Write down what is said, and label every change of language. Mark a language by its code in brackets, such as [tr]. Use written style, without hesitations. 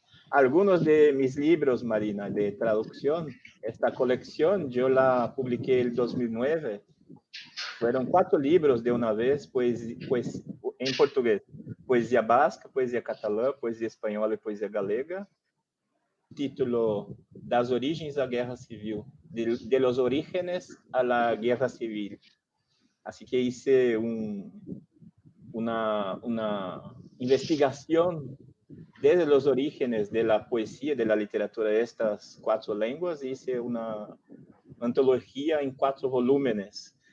[es] Algunos de mis libros, Marina, de traducción, esta colección yo la publiqué en 2009. Fueron 4 libros de una vez, pues en portugués. [pt] Poesia basca, poesia catalã, poesia espanhola e poesia galega. [es] Título Das origens à guerra civil, de los orígenes a la guerra civil. Así que hice una investigación desde los orígenes de la poesía, de la literatura de estas 4 lenguas, hice una antología en 4 volúmenes.